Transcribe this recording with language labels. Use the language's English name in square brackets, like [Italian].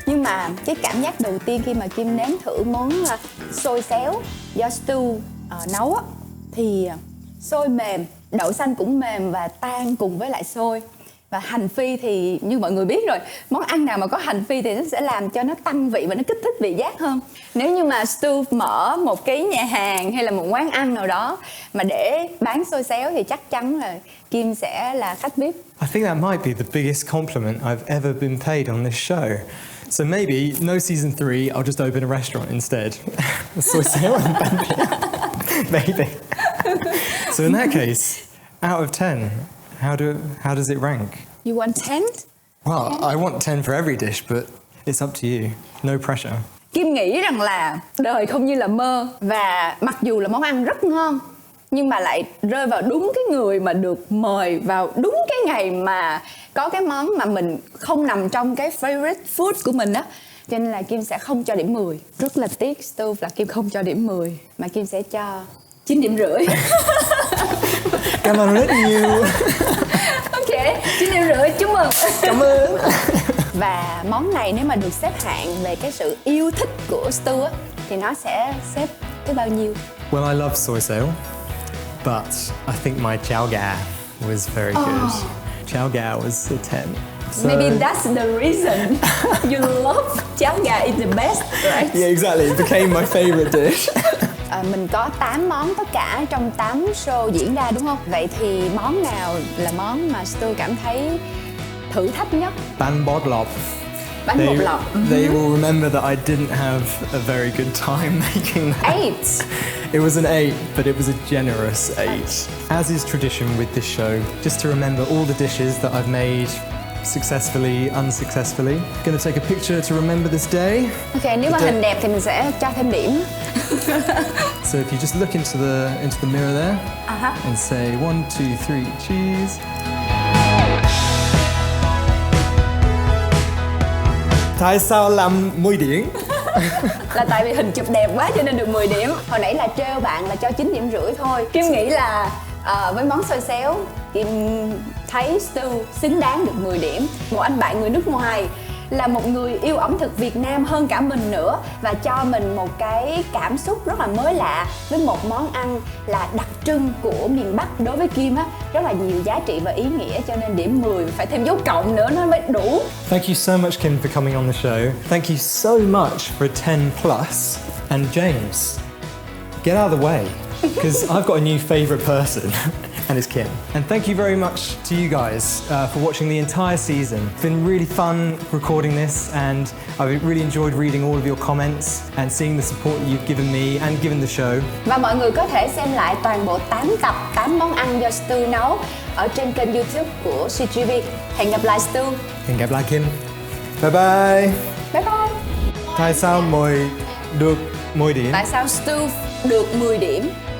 [Vietnamese] Nhưng mà cái cảm giác đầu tiên khi mà Kim nếm thử món xôi xéo do Stu nấu á, thì xôi mềm, đậu xanh cũng mềm và tan cùng với lại xôi. Và hành phi thì như mọi người biết rồi, món ăn nào mà có hành phi thì nó sẽ làm cho nó tăng vị và nó kích thích vị giác hơn. Nếu như mà Stu mở một cái nhà hàng hay là một quán ăn nào đó mà để bán xôi xéo thì chắc chắn là Kim sẽ là khách VIP. [English] I think that might be the biggest compliment I've ever been paid on this show. So maybe no season 3, I'll just open a restaurant instead. Xôi Xéo and bánh. Maybe. So in that case, out of 10, how does it rank? You want 10? Well, I want 10 for every dish, but it's up to you. No pressure. [Vietnamese] Kim nghĩ rằng là đời không như là mơ, và mặc dù là món ăn rất ngon nhưng mà lại rơi vào đúng cái người mà được mời vào đúng cái ngày mà có cái món mà mình không nằm trong cái favorite food của mình á, cho nên là Kim sẽ không cho điểm 10. Rất là tiếc Stu là Kim không cho điểm 10 mà Kim sẽ cho 9,5 điểm. Cảm ơn rất nhiều. Ok, 9,5 điểm, chúc mừng. Cảm ơn. Và món này nếu mà được xếp hạng về cái sự yêu thích của Stu á, thì nó sẽ xếp tới bao nhiêu? [English] Well, I love Xôi Xéo, but I think my chao gà was very good. Chao gà was a 10. So, Maybe that's the reason you love cháo gà is the best, right? yeah, exactly. It became my favorite dish. [Vietnamese] Mình có 8 món tất cả trong 8 show diễn ra đúng không? Vậy thì món nào là món mà Stu cảm thấy thử thách nhất? Bánh bột lọc. Bánh bột lọc. [English] They will remember that I didn't have a very good time making that. 8. It was an 8, but it was a generous 8. As is tradition with this show, just to remember all the dishes that I've made successfully, unsuccessfully. Gonna take a picture to remember this day. [Vietnamese] Ok, nếu mà hình đẹp thì mình sẽ cho thêm điểm. [English] So if you just look into the mirror there and say 1, 2, 3, cheese. [Vietnamese] Tại sao làm 10 điểm? Là tại vì hình chụp đẹp quá cho nên được 10 điểm. Hồi nãy là trêu bạn là cho 9,5 điểm thôi. Kim nghĩ là với món xôi xéo, Kim thấy Stu xứng đáng được 10 điểm. Một anh bạn người nước ngoài, là một người yêu ẩm thực Việt Nam hơn cả mình nữa, và cho mình một cái cảm xúc rất là mới lạ với một món ăn là đặc trưng của miền Bắc. Đối với Kim á, rất là nhiều giá trị và ý nghĩa, cho nên điểm 10 phải thêm dấu cộng nữa nó mới đủ. [English] Thank you so much, Kim, for coming on the show. Thank you so much for a 10 plus. And James, get out of the way, because I've got a new favourite person. And it's Kim. And thank you very much to you guys for watching the entire season. It's been really fun recording this, and I've really enjoyed reading all of your comments and seeing the support you've given me and given the show. [Vietnamese] Và mọi người có thể xem lại toàn bộ 8 tập 8 món ăn do Stu nấu ở trên kênh YouTube của CGV. Hẹn gặp lại Stu. Hẹn gặp lại Kim. Bye bye. Bye bye. Tại sao mồi được 10 điểm? Tại sao Stu được 10 điểm?